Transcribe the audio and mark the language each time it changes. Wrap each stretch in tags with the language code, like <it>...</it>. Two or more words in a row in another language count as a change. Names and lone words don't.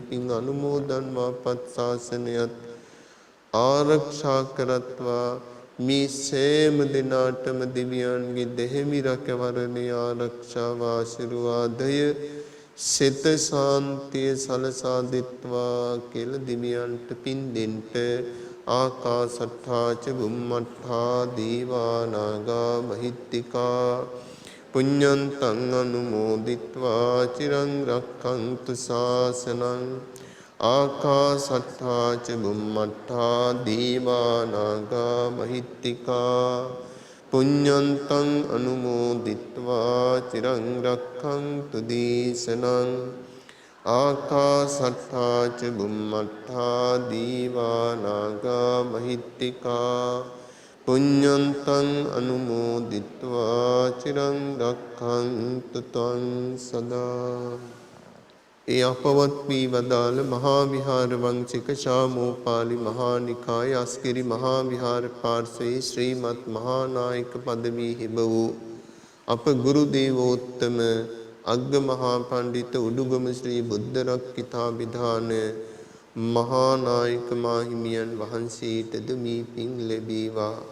<si>පින් අනුමෝදන් වාපත් ශාසනයත් ආරක්ෂා කරත්වා මේ සෑම දිනාටම දිව්‍යයන්ගේ දෙහිමි රැකවරණය ආරක්ෂාව ආශිර්වාදය සිත ශාන්තිය සලසා දෙත්වා කියලා දිව්‍යයන්ට පින් දෙන්න</si> <pi>ආකාසට්ඨා ච බුම්මට්ඨා දීවා නාග මහිත්‍තිකා පුඤ්ඤන්තං අනුමෝදිත්වා චිරං රක්ඛන්තු ශාසනං ආකාසට්ඨා ච බුම්මට්ඨා දීවා නාග මහිත්‍තිකා පුඤ්ඤන්තං අනුමෝදිත්වා චිරං රක්ඛන්තු දේශනං ආකාසට්ඨා ච බුම්මට්ඨා දීවා නාග මහිත්‍තිකා පුඤ්ඤන්තං අනුමෝදිත්වා චිරං රක්ඛන්තු ත්වං සදා.</pi> <si>ඒ අපවත් වී වදාළ මහා විහාර වංශික ශාමෝපාලි මහා නිකාය අස්කිරි මහා විහාර පාර්ශ්වයේ ශ්‍රීමත් මහා නායක පදවී හිබ වූ අප ගුරු දේවෝත්තම අග්ග මහා පඬිත උඩුගම ශ්‍රී බුද්ධ රක්ඛිතාභිධාන මහා නායක මාහිමියන් වහන්සේටද මේ පින් ලැබේවා.</si>